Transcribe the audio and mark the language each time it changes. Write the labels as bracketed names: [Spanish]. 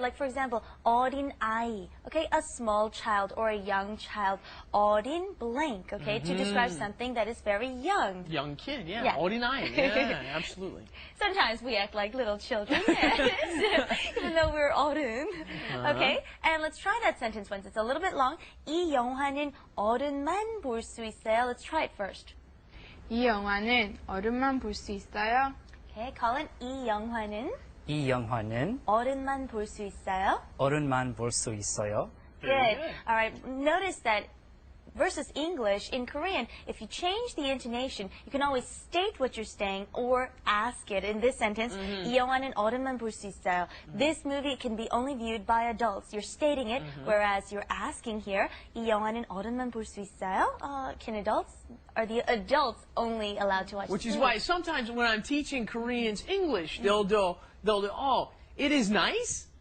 [English] Like, for example, [Korean] 어린아이, [English] okay, a small child or a young child. [Korean] 어린 [English] blank, okay, to describe something that is very young. Young kid, yeah. Yeah. [Korean] 어린아이, [English] yeah, absolutely. Sometimes we act like little children, even though we're [Korean] 어른. [English] Okay, and let's try that sentence once. It's a little bit long. [Korean] 이 영화는 어른만 볼 수 있어요. [English] Let's try it first. [Korean] 이 영화는 어른만 볼 수 있어요? [English] Okay, [Korean] Colin, 이 영화는 이 영화는 어른만 볼 수 있어요? 어른만 볼 수 있어요. [English] Good. All right. Notice that versus English, in Korean, if you change the intonation, you can always state what you're saying or ask it. In this sentence, [Korean] 이 영화는 어른만 볼 수 있어요. [English] This movie can be only viewed by adults. You're stating it, whereas you're asking here, [Korean] 이 영화는 어른만 볼 수 있어요? [English] Are the adults only allowed to watch Which this is movie? why sometimes when I'm teaching Koreans English, they'll do, it is nice?